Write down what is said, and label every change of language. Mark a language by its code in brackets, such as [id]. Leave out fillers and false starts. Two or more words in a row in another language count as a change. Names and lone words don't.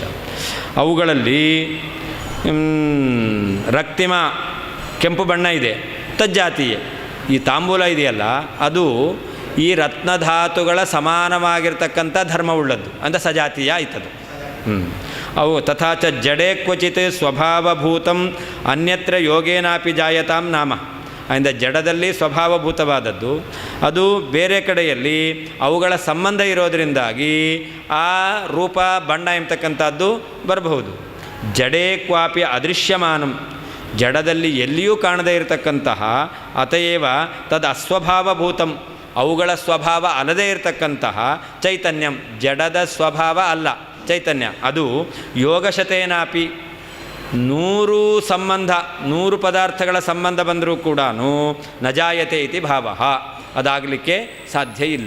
[kn] ಅವುಗಳಲ್ಲಿ ರಕ್ತಿಮ ಕೆಂಪು ಬಣ್ಣ ಇದೆ, ತಜ್ಜಾತಿಯೇ. ಈ ತಾಂಬೂಲ ಇದೆಯಲ್ಲ ಅದು ಈ ರತ್ನಧಾತುಗಳ ಸಮಾನವಾಗಿರ್ತಕ್ಕಂಥ ಧರ್ಮವುಳ್ಳದ್ದು, ಅಂದರೆ ಸಜಾತೀಯ ಆಯ್ತದು. [sa] ಅವು ತಥಾ ಚ ಜಡೇ ಕ್ವಚಿತ್ ಸ್ವಭಾವಭೂತಂ ಅನ್ಯತ್ರ ಯೋಗೇನಾಪಿ ಜಾಯತಾಂ ನಾಮ. [kn] ಆದ್ದರಿಂದ ಜಡದಲ್ಲಿ ಸ್ವಭಾವಭೂತವಾದದ್ದು ಅದು ಬೇರೆ ಕಡೆಯಲ್ಲಿ ಅವುಗಳ ಸಂಬಂಧ ಇರೋದರಿಂದಾಗಿ ಆ ರೂಪ ಬಣ್ಣ ಎಂಬತಕ್ಕಂಥದ್ದು ಬರಬಹುದು. [sa] ಜಡೇ ಕ್ವಾಪಿ ಅದೃಶ್ಯಮಾನಂ, [kn] ಜಡದಲ್ಲಿ ಎಲ್ಲಿಯೂ ಕಾಣದೇ ಇರತಕ್ಕಂತಹ [sa] ಅತಯೇವ ತದ್ ಅಸ್ವಭಾವಭೂತಂ, [kn] ಅವುಗಳ ಸ್ವಭಾವ ಅಲ್ಲದೇ ಇರತಕ್ಕಂತಹ ಚೈತನ್ಯಂ, ಜಡದ ಸ್ವಭಾವ ಅಲ್ಲ ಚೈತನ್ಯ, ಅದು ಯೋಗಶತೇನಾಪಿ 100 ಪದಾರ್ಥಗಳ ಸಂಬಂಧ ಬಂದರೂ ಕೂಡ [sa] ನಜಾಯತೆ ಇತಿ ಭಾವ, [kn] ಅದಾಗಲಿಕ್ಕೆ ಸಾಧ್ಯ ಇಲ್ಲ.